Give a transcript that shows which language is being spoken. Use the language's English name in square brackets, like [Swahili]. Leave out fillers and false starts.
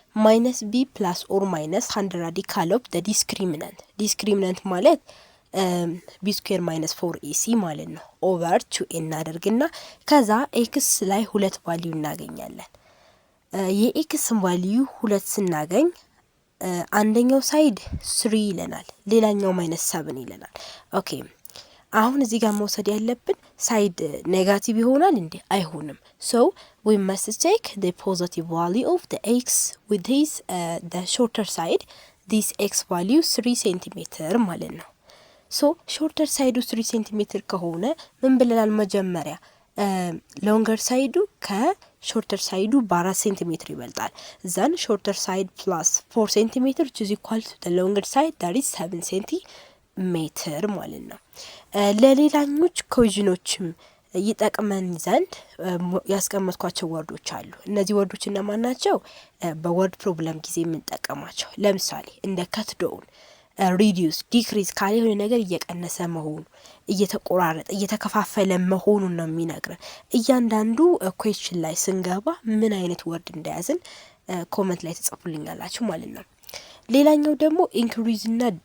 [Amharic] -b plus or minus 100 radical of the discriminant ማለት b square minus 4ac ማለት ነው ኦቨር 2a እናደርግና ከዛ x ላይ 2 ቫልዩ እናገኛለን። የx ቫልዩ 2 ስናገኝ አንደኛው ሳይድ 3 ይለናል፣ ሌላኛው -7 ይለናል። ኦኬ አሁን እዚህ ጋር መውሰድ ያለብን ሳይድ ኔጋቲቭ ይሆናል እንዴ? አይሆንም። [English] so we must take the positive value of the x with this the shorter side this x value 3 centimeter [Amharic] ማለት ነው። [English] so shorter side 3 centimeter [Amharic] ከሆነ ምን ብለናል? መጀመሪያ longer side ከshorter side በ4 centimeter ይበልጣል። [English] then shorter side plus 4 centimeter which is equal to the longer side that is 7 centimeter [Amharic] ማለት ነው። ለሌላኞች ኢኩዌሽኖችም ይጠቅመን ዘንድ ያስቀመጥኳቸው ወርዶች አሉ። እነዚህ ወርዶች እነማን ናቸው? በወርድ ፕሮብለም ጊዜ የምንጠቀማቸው። ለምሳሌ እንደ cut down reduce decrease ካለ የሆነ ነገር እየቀነሰ መሆኑ እየተቆራረጠ እየተከፋፈለ መሆኑን ነው የሚነግረን። እያንዳንዱ ኩዌስችን ላይ ስንገባ ምን አይነት ወርድ እንደያዝን ኮሜንት ላይ ተጽፉልኛላችሁ ማለት ነው። ሌላኛው ደግሞ ኢንክሪዝ እና